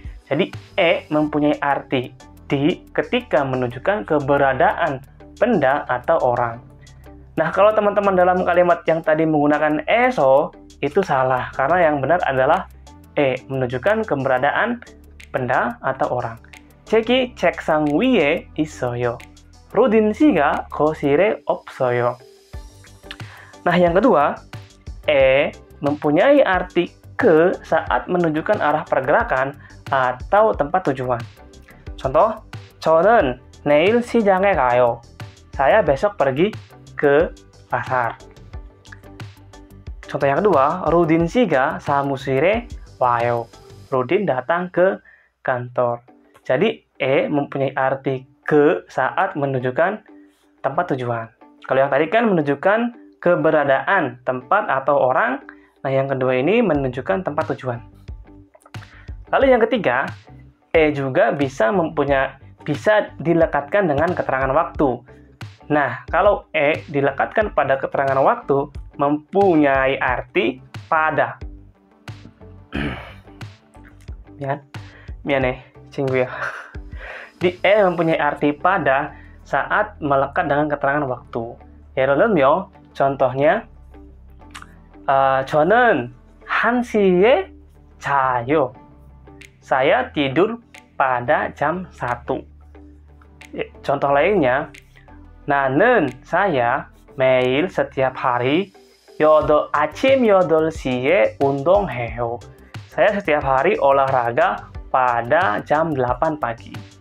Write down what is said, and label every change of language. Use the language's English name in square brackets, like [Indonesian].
[Indonesian] Jadi E mempunyai arti di ketika menunjukkan keberadaan benda atau orang. Nah, kalau teman-teman dalam kalimat yang tadi menggunakan eso, itu salah. Karena yang benar adalah E, menunjukkan keberadaan benda atau orang. [Korean] 책이 책상 위에 있어요. Rudin 씨가 거실에 없어요. [Indonesian] Nah, yang kedua, E mempunyai arti ke saat menunjukkan arah pergerakan atau tempat tujuan. [Korean] Contoh, 저는 내일 시장에 가요. [Indonesian] Saya besok pergi ke pasar. Contoh yang kedua, [Korean] Rudin 씨가 사무실에 와요. [Indonesian] Rudin datang ke kantor. Jadi, E mempunyai arti ke saat menunjukkan tempat tujuan. Kalau yang tadi kan menunjukkan keberadaan tempat atau orang. Nah, yang kedua ini menunjukkan tempat tujuan. Lalu yang ketiga, E juga bisa dilekatkan dengan keterangan waktu. Nah, kalau E dilekatkan pada keterangan waktu, mempunyai arti pada. [Korean] 미안해, 친구야. [Indonesian] Di E mempunyai arti pada saat melekat dengan keterangan waktu. [Korean] 예를 들면, contohnya, 저는 1시에 자요. [Indonesian] Saya tidur pada jam 1. Contoh lainnya, [Korean] 나는 [Indonesian] saya [Korean] 매일 [Indonesian] setiap hari [Korean] 아침 8시에 운동해요. [Indonesian] Saya setiap hari olahraga pada jam 8 pagi.